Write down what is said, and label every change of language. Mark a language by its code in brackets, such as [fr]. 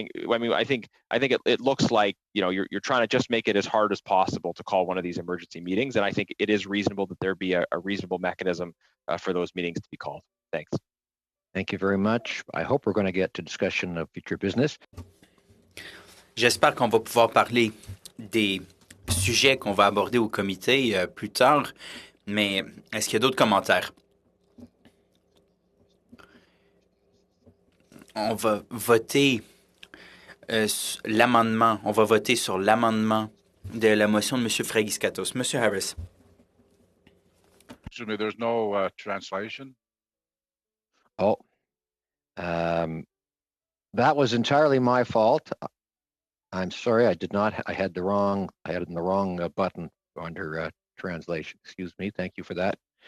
[en] I mean, I think it looks like you're trying to just make it as hard as possible to call one of these emergency meetings, and I think it is reasonable that there be a reasonable mechanism for those meetings to be called. Thanks. Thank you very much. I hope we're going to get to discussion of future business. [fr] J'espère qu'on va pouvoir parler des sujets qu'on va aborder au comité plus tard, mais est-ce qu'il y a d'autres commentaires? On va voter l'amendement. On va voter sur l'amendement de la motion de M. Fragiskatos. M. Harris. [en] Excuse me, there's no translation. Oh, that was entirely my fault. I'm sorry, I did not. I had it in the wrong button under translation. Excuse me. Thank you for that.